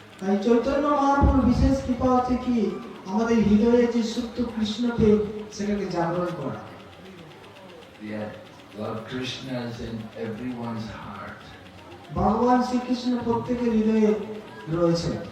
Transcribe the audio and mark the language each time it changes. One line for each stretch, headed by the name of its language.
Bangla: তাই চৈতন্য মহাপ্রভুর বিশেষ কৃপা হচ্ছে কি আমাদের হৃদয়ে যে সুপ্ত কৃষ্ণকে সেটাকে জাগরণ করা।
English: Yet Lord Krishna is in everyone's heart.
Bangla: ভগবান শ্রীকৃষ্ণ প্রত্যেকের হৃদয়ে রয়েছে,